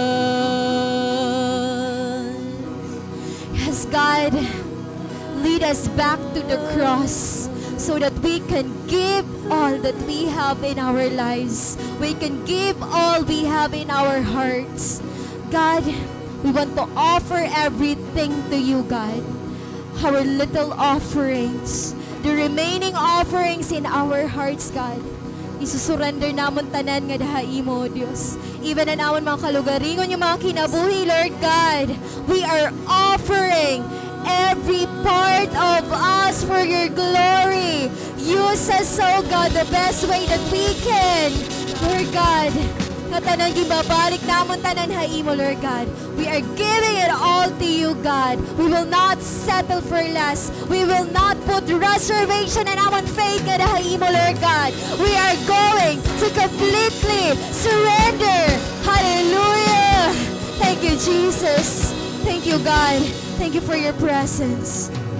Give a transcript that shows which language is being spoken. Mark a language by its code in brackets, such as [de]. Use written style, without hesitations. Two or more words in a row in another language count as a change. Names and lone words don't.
[en] Yes, God, lead us back to the cross so that we can give all that we have in our lives. We can give all we have in our hearts. God, we want to offer everything to you, God. Our little offerings, the remaining offerings in our hearts, God. [war] Isusurrender namon tanan nga dahi mo, Diyos. Even na namon mga kalugaringon yung mga kinabuhi, [en] Lord God. We are offering every part of us for your glory. Use us, oh God, the best way that we can. Lord God, [war] katanan gibabalik namon tanan haimo, [en] Lord God. We are giving it all to you, God. We will not settle for less. We will not put reservation in our faith [war] nga haimo, [en] Lord God. We are going to completely surrender. Hallelujah. Thank you, Jesus. Thank you, God. Thank you for your presence.